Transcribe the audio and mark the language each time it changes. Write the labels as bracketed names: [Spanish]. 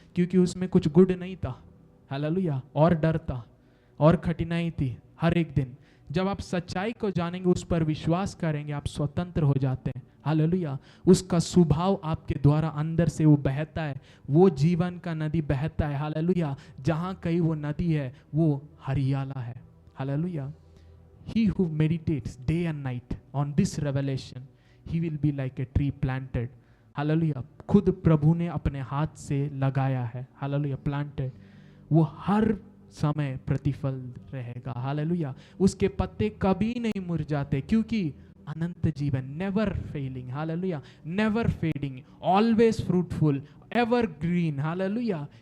[Hindi] क्योंकि उसमें कुछ गुड नहीं था। हालेलुया। और डर था और कठिनाई थी हर एक दिन। जब आप सच्चाई को जानेंगे, उस पर विश्वास करेंगे, आप स्वतंत्र हो जाते हैं। हालेलुया। उसका स्वभाव आपके द्वारा अंदर से वो बहता है, वो जीवन का नदी बहता है। हालेलुया। जहां कहीं वो नदी है वो हरियाला है। Hallelujah. [English] He who meditates day and night on this revelation, he will be like a tree planted. [Hindi] Hallelujah. खुद प्रभु ने अपने हाथ से लगाया है। हालेलुया। प्लांटेड। वो हर समय प्रतिफल रहेगा। हालेलुया। उसके पत्ते कभी नहीं मुरझाते, क्योंकि अनंत जीवन, [English] Never failing. [Hindi] Hallelujah. [English] Never fading, always fruitful, evergreen. Hallelujah.